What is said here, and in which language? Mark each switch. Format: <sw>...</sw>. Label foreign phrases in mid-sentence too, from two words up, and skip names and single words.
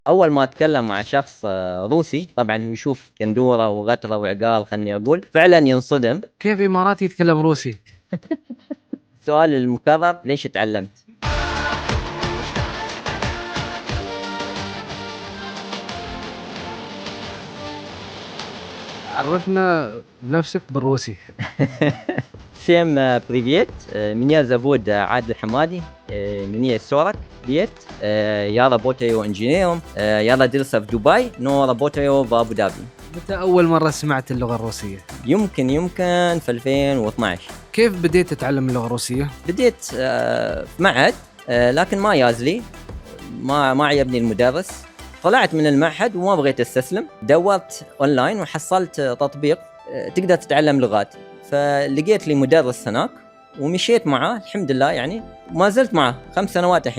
<ar>أول ما أتكلم مع شخص روسي طبعًا يشوف قندورة وغترة وعقال خلّني أقول، فعلًا ينصدم. كيف إماراتي يتكلم روسي؟ السؤال المكرر ليش اتعلمت؟ عرّفنا بنفسك بالروسي.</ar> <ru>Всем привет! Меня зовут Адиль Хамади, мне 40 лет, я работаю инженером, я родился в Дубае, но работаю в Абу-Даби.</ru> <ar>متى أول مرة سمعت اللغة الروسية؟ يمكن في 2012 كيف بديت تتعلم اللغة الروسية؟ بديت في معهد، لكن ما يازلي، ما عجبني المدرس، طلعت من المعهد وما بغيت أستسلم، دورت أونلاين وحصلت تطبيق تقدر تتعلم لغات، فلقيت لي مدرس هناك ومشيت معاه الحمد لله يعني، وما زلت معاه 5 سنوات الحين.</ar>